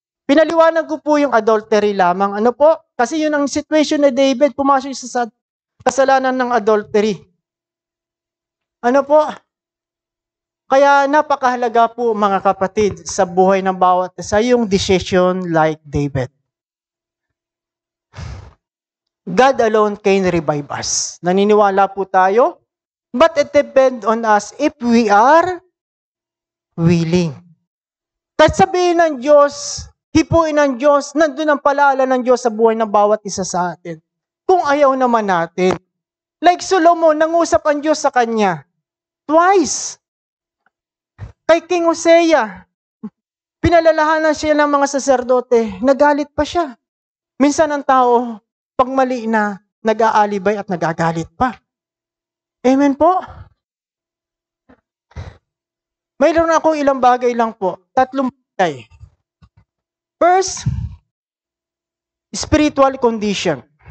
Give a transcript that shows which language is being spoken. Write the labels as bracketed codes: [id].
[tl] Pinaliwanag ko po yung adultery lamang. Ano po? Kasi yun ang situation ni David, pumasok sa kasalanan ng adultery. Ano po? Kaya napakahalaga po mga kapatid sa buhay ng bawat isa yung decision like David. [en] God alone can revive us. [tl] Naniniwala po tayo, [en] but it depends on us if we are willing. [tl] Kahit sabihin ng Diyos, hipuin ng Diyos, nandun ang palaala ng Diyos sa buhay ng bawat isa sa atin. Kung ayaw naman natin. Like Solomon, nangusap ang Diyos sa kanya. Twice. Kay King Hosea, pinalalahanan siya ng mga saserdote, nagalit pa siya. Minsan ang tao, pag mali na, nag-aalibay at nagagalit pa. Amen po? Mayroon akong ilang bagay lang po. 3 bagay. [en] First, spiritual condition.